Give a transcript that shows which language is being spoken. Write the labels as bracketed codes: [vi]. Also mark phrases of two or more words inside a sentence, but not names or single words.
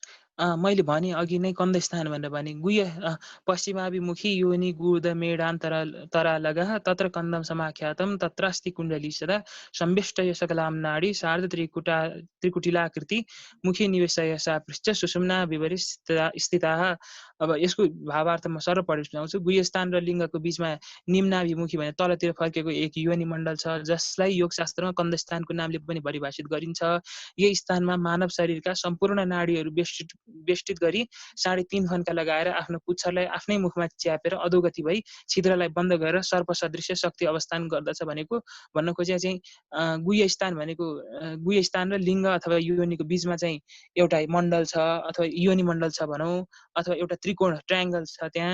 [ne] मैले भने अघि नै कन्दस्थान भनेर भने [sa] पश्चिमाभिमुखी योनि गुद मेडान्तरालगः तत्र कन्दं समाख्यातं तत्रास्ति कुण्डली सदा संवेष्टय सकलां नाडी सार्ध त्रिकुटिलाकृति मुखी निवेशय सा पृष्ठ सुषुम्ना विवरि स्थिताः। [ne] अब यसको भावार्थ म सरल पढेर सुनाउँछु। गुह्यस्थान र लिङ्गको बीचमा निम्नाभिमुखी भने तलतिर फर्केको एक योनि मण्डल छ, जसलाई योगशास्त्रमा कन्दस्थानको नामले पनि परिभाषित गरिन्छ। यही स्थानमा मानव शरीरका सम्पूर्ण नाडीहरू बेष्टित गरी 3.5 फन्का लगाएर आफ्नो पुच्छरलाई आफ्नै मुखमा च्यापेर अधोगति भई छिद्रलाई बन्द गरेर सर्प सदृश्य शक्ति अवस्थान गर्दछ भनेको भन्न खोजे चाहिँ गुह्यस्थान भनेको गुह्यस्थान र लिङ्ग अथवा योनिको बीचमा चाहिँ एउटा मण्डल छ अथवा योनि मण्डल छ भनौँ, अथवा एउटा त्रिकोण ट्रायङ्गल छ त्यहाँ।